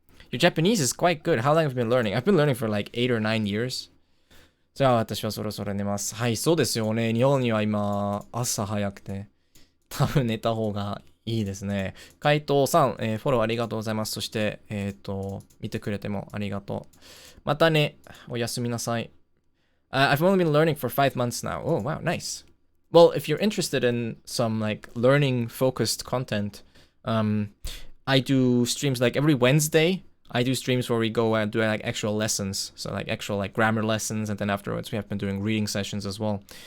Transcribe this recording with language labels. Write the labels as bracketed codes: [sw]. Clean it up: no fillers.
[en] Your Japanese is quite good. How long have you been learning? I've been learning for like 8 or 9 years. [ja] じゃあ私はそろそろ寝ます。はい、そうですよね。日本には今朝早くて多分寝た方がいいですね。海藤さん、フォローありがとうございます。そして見てくれてもありがとう。またね。おやすみなさい。 [en] I've only been learning for 5 months now. Oh, wow, nice. Well, if you're interested in some like learning focused content, I do streams like every Wednesday. I do streams where we go and do like actual lessons. So like actual like grammar lessons, and then afterwards we have been doing reading sessions as well.